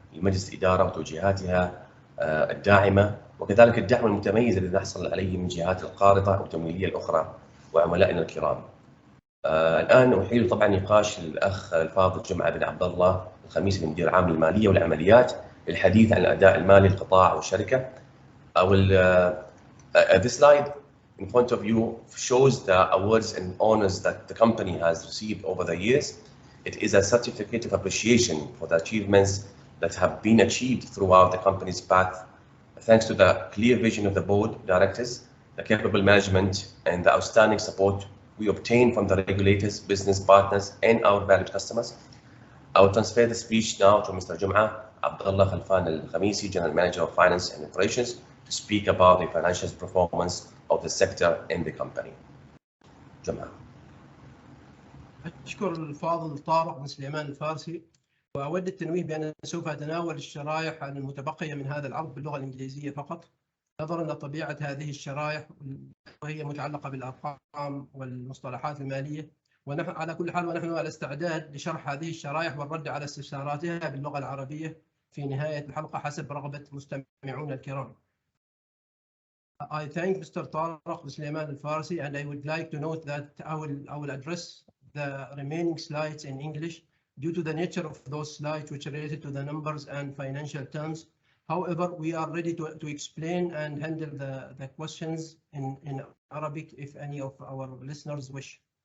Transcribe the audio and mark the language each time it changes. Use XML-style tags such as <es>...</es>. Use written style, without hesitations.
<ar>لمجلس الإدارة وتوجيهاتها الداعمة، وكذلك الدعم المتميز الذي نحصل عليه من جهات القارضة والتمويلية الأخرى وعملائنا الكرام. الآن أحيل طبعا نقاش الأخ الفاضل جمعة بن عبد الله الخميسي المدير العام للمالية والعمليات للحديث عن الأداء المالي للقطاع والشركة.</ar> <en>This slide in front of you shows the awards and honors that the company has received over the years. It is a certificate of appreciation for the achievements that have been achieved throughout the company's path, thanks to the clear vision of the board of directors, the capable management, and the outstanding support we obtain from the regulators, business partners, and our valued customers. I will transfer the speech now to Mr. Jum'a Abdullah Khalfan Al-Khamisi, General Manager of Finance and Operations, to speak about the financial performance of the sector and the company. Jum'a.</en> <ar>أشكر الفاضل طارق بن سليمان الفارسي، وأود التنويه بأن سوف أتناول الشرائح المتبقية من هذا العرض باللغة الإنجليزية فقط، نظرا لطبيعة هذه الشرائح وهي متعلقة بالأرقام والمصطلحات المالية. على كل حال ونحن على استعداد لشرح هذه الشرائح والرد على استفساراتها باللغة العربية في نهاية الحلقة حسب رغبة مستمعون الكرام.</ar> <en>I thank Mr. Tariq Sulaiman Al-Farsi, and I would like to note that I will address the remaining slides in English due to the nature of those slides which are related to the numbers and financial terms. However, we are ready to explain and handle the questions in Arabic if any of our listeners wish.</en>